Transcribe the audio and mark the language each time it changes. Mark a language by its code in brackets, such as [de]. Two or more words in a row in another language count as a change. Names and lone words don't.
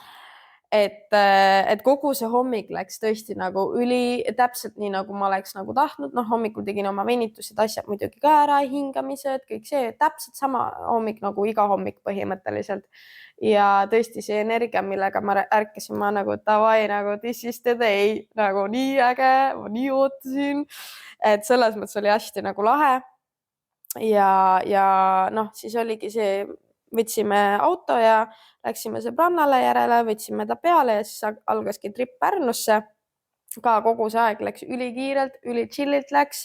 [et] Et kogu see hommik läks tõesti nagu täpselt nii, nagu ma oleks nagu tahtnud. Hommikul tegin oma venitused, asjad muidugi ka ära, hingamised, kõik see täpselt sama hommik nagu iga hommik põhimõtteliselt. Ja tõesti see energia, millega ma ärkasin, ma nagu davai, nagu [en] this is the day, [et] nagu nii äge, ma nii ootasin. Et selles mõttes oli hästi nagu lahe. Ja siis oligi see, võtsime auto ja läksime sõbrannale järele, võtsime ta peale ja siis algaski trip Pärnusse. Ka kogu see aeg läks ülikiirelt, ülichillilt läks.